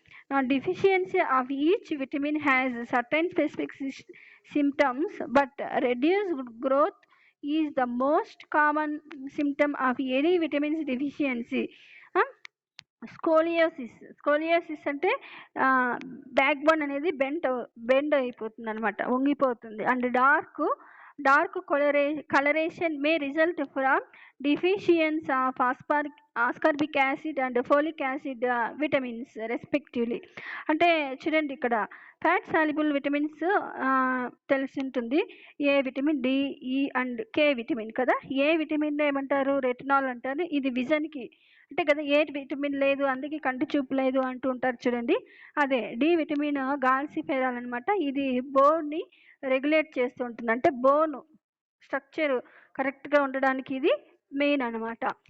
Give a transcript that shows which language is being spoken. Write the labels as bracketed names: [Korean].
[English] Now, deficiency of each vitamin has certain specific symptoms, but reduced growth is the most common symptom of any vitamin deficiency. [Telugu] Scoliosis అంటే back bone అనేది bend అయిపోతుంది అనమాట, వంగిపోతుంది. [English] And dark Dark coloration may result from deficiency of ascorbic acid and folic acid vitamins respectively. [Telugu] అంటే చూడండి ఇక్కడ fat soluble vitamins తెలిసి ఉంటుంది. ఏ vitamin, D, ఈ అండ్ కే విటమిన్ కదా. ఏ విటమిన్ ఏమంటారు? రెటినాల్ అంటారు. ఇది విజన్కి అంటే కదా, ఏ విటమిన్ లేదు అందుకే కంటి చూపు లేదు అంటూ ఉంటారు చూడండి. అదే డి విటమిన్ గాల్సిఫెరాల్ అనమాట. ఇది బోన్ని రెగ్యులేట్ చేస్తూ ఉంటుంది, అంటే బోన్ స్ట్రక్చర్ కరెక్ట్గా ఉండడానికి ఇది మెయిన్ అనమాట.